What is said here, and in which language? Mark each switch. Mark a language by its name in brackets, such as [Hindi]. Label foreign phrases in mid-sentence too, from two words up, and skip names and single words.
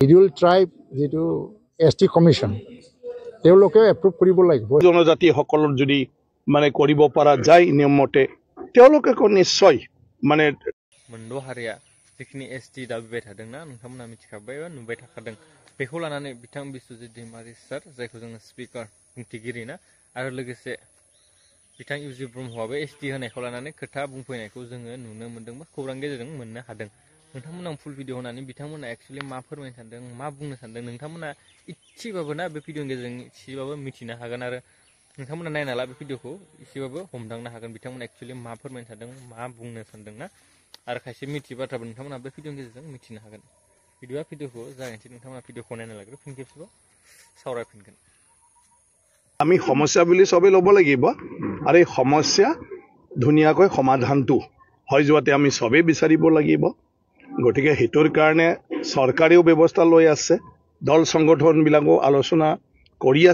[English] Scheduled Tribe [Assamese] যেটো ST কমিশন তেওঁলোকে এপ্ৰুভ কৰিব লাগিব জনজাতি সকলৰ যদি মানে কৰিব পৰা যায় নিয়মমতে তেওঁলোকে নিশ্চয় মানে [Bodo] मोनद' हारिया जिखिनि ST दाबिबाय थादोंना नोंथांमोना मिथिखाबाय बा नुबाय थाखादों बेखौ लानानै बिथां बिस्वजित दैमारि सार जायखौ जोङो स्पिकार बुंथिगिरि ना आरो लोगोसे बिथां UG ब्रह्मआबो ST होनायखौ लानानै खोथा बुंफैनायखौ जोङो नुनो मोन्दों बा खौरां गेजेरजों मोननो हादों नोंथांमोना [English] full video [Bodo] होनानै बिथांमोना एक्चुअली मा फोरमायनो सानदों मा बुंनो सानदों नोंथांमोना इसेबाबो ना बे भिडिअनि गेजेरजों इसेबाबो मिथिनो हागोन आरो नोंथांमोना नायना ला बे भिडिअखौ इसेबाबो हमदांनो हागोन बिथांमोना एक्चुअली मा फोरमायनो सानदों मा बुंनो सानदों ना आरो खायसे मिथियै बाथ्राबो नोंथांमोना बे भिडिअनि गेजेरजों मिथिनो हागोन भिडिअआ भिडिअखौ जागायनोसै नोंथांमोना भिडिअखौ नायना लाग्रो फिन खेबसेबाव सावरायफिनगोन [Assamese] আমি সমস্যা বুলি সবে ল'ব লাগিব আৰু এই সমস্যা ধুনীয়াকৈ সমাধানটো হৈ যোৱাতে আমি সবে বিচাৰিব লাগিব গতিকে হেতুৰ কাৰণে চৰকাৰেও ব্যৱস্থা লৈ আছে দল সংগঠনবিলাকো আলোচনা কৰি আছে